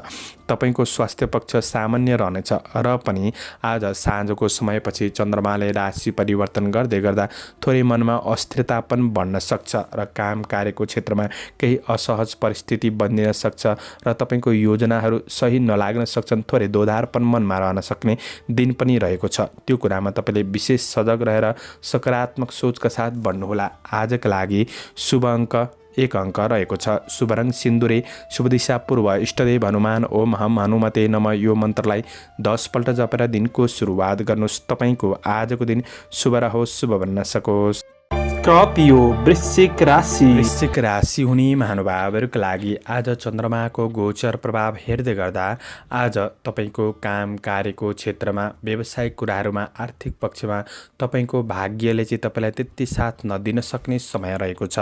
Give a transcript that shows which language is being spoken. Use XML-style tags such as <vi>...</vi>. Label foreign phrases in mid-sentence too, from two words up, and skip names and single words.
<ne>तपाईँको स्वास्थ्य पक्ष सामान्य रहनेछ र पनि आज साँझको समयपछि चन्द्रमाले राशि परिवर्तन गर्दै गर्दा थोरै मनमा अस्थिरता पनि बढ्न सक्छ र काम कार्यको क्षेत्रमा केही असहज परिस्थिति बनिन सक्छ र तपाईँको योजनाहरू सही नलाग्न सक्छन्। थोरै दोधारपन मनमा रहन सक्ने दिन पनि रहेको छ। त्यो कुरामा तपाईँले विशेष सजग रहेर सकारात्मक सोचका साथ बढ्नुहोला। आजका लागि शुभ अङ्क 1 अङ्क रहेको छ। शुभ रङ सिन्दुरे, शुभ दिशा पूर्व, इष्टदेव हनुमान</ne> <sa>ओम हम हनुमते नमः</sa> <ne>यो मन्त्रलाई 10 पल्ट जपेर दिनको सुरुवात गर्नुहोस्। तपाईँको आजको दिन शुभ रहोस्, शुभ बन्न सकोस्। स्कर्पियो वृश्चिक राशि। वृश्चिक राशि हुने महानुभावहरूका लागि आज चन्द्रमाको गोचर प्रभाव हेर्दै गर्दा आज तपाईँको काम कार्यको क्षेत्रमा व्यावसायिक कुराहरूमा आर्थिक पक्षमा तपाईँको भाग्यले चाहिँ तपाईँलाई त्यति साथ नदिन सक्ने समय रहेको छ।</ne>